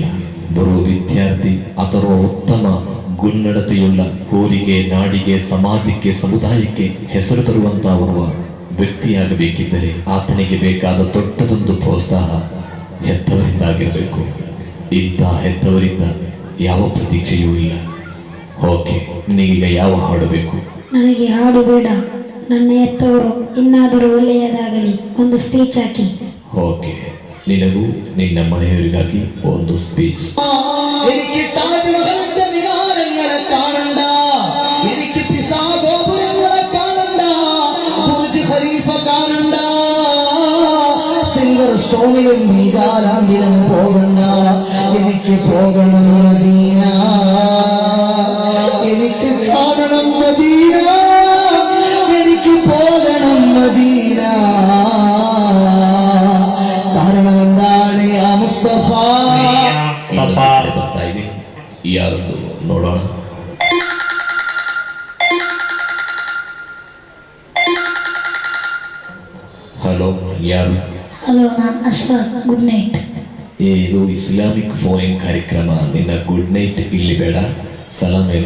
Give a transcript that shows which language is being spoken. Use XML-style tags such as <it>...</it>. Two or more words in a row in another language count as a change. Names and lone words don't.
<kn>ಬರುವ ವಿದ್ಯಾರ್ಥಿ ಅಥವಾ ಉತ್ತಮ ಗುಣನಡತೆಯುಳ್ಳ ಊರಿಗೆ, ನಾಡಿಗೆ, ಸಮಾಜಕ್ಕೆ, ಸಮುದಾಯಕ್ಕೆ ಹೆಸರು ತರುವಂತಹ ವ್ಯಕ್ತಿಯಾಗಬೇಕಿದ್ದರೆ ಆತನಿಗೆ ಬೇಕಾದ ದೊಡ್ಡದೊಂದು ಪ್ರೋತ್ಸಾಹ ಹೆತ್ತವರಿಂದಾಗಿರಬೇಕು. ಇಂಥ ಹೆತ್ತವರಿಂದ ಯಾವ ಪ್ರತೀಕ್ಷೆಯೂ ಇಲ್ಲ. ಓಕೆ, ನಿನಗೀಗ ಯಾವ ಹಾಡು ಬೇಕು? ನನಗೆ ಹಾಡು ಬೇಡ, ನನ್ನ ಹೆತ್ತವರು ಇನ್ನಾದರೂ ಒಳ್ಳೆಯದಾಗಲಿ ಒಂದು ಸ್ಪೀಚ್ ಹಾಕಿ. ಓಕೆ, ನಿನಗೂ ನಿನ್ನ മലയാളിಗಾಗಿ ಒಂದು സ്പീച്ച്.</kn> <ml>എനിക്ക് താജ്മഹലിന്റെ വികാരങ്ങളെ കാണണ്ട, എനിക്ക് പിസാ ഗോപുരങ്ങളെ കാണണ്ട, ബുർജ് ഖലീഫ കാണണ്ട, സിൽവർ സ്റ്റോണിലും വീരാലാണ്ടിലും പോകണ്ട. എനിക്ക് പോകണം മദീന, എനിക്ക് കാണണം മദീന, എനിക്ക് പോകണം മദീന. കാരണം എന്താണ് യാ മുസ്തഫ?</ml> <kn>ಬರ್ತಾ ಇದೆ, ಯಾರೊಂದು ನೋಡೋಣ. ಹಲೋ, ಯಾರು? ಹಲೋ, ನಾನು ಅಶ್ಫಾಕ್.</kn> <en>good night.</en> <kn>ಇದು</kn> <en>Islamic phone</en> <kn>ಕಾರ್ಯಕ್ರಮ. ನಿನ್ನ</kn> <en>good night</en> <kn>ಇಲ್ಲಿ ಬೇಡ, ಸಲಾಮ್ ಹೇಳು.</kn>